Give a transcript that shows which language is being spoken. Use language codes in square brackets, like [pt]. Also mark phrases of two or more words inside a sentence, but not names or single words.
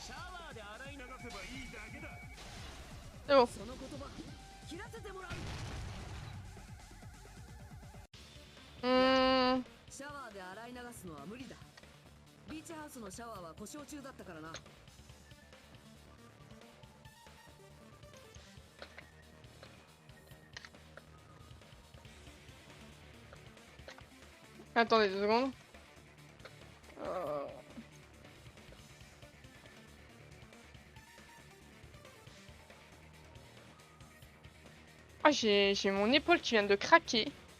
[fr] C'est bon. [ja] シャワーで洗い流すのは無理だ。ビーチハウスのシャワーは故障中だったからな。 [fr] Attendez 2 secondes. Ah, j'ai mon épaule qui vient de craquer.